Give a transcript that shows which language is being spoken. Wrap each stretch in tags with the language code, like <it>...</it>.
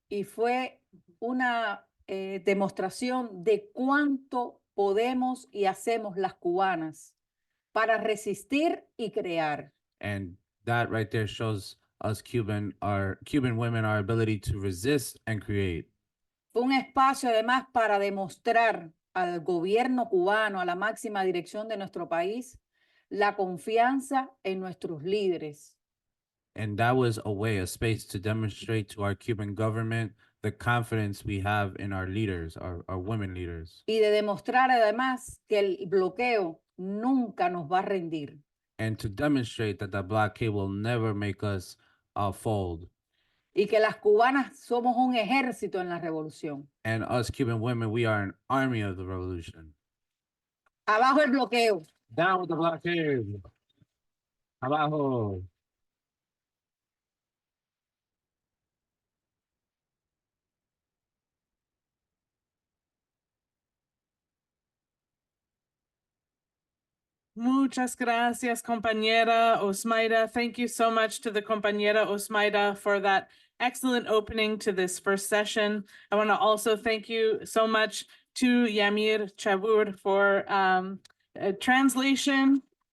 <es>Y fue una demostración de cuánto podemos y hacemos las cubanas para resistir y crear.</es> <en>And that right there shows us Cuban women, our ability to resist and create.</en> <es>Fue un espacio además para demostrar al gobierno cubano, a la máxima dirección de nuestro país, la confianza en nuestros líderes.</es> <en>And that was a space to demonstrate to our Cuban government the confidence we have in our leaders, our women leaders.</en> <es>Y de demostrar además que el bloqueo nunca nos va a rendir.</es> <en>And to demonstrate that the blockade will never make us fold.</en> <es>Y que las cubanas somos un ejército en la revolución.</es> <en>And us Cuban women, we are an army of the revolution.</en> <es>Abajo el bloqueo.</es> <en>Down with the blockade.</en> <es>Abajo. Muchas gracias, compañera Osmayda.</es> <en>Thank you so much to the compañera Osmayda for that excellent opening to this first session. I want to also thank you so much to Yamir Chabur for translation.</en>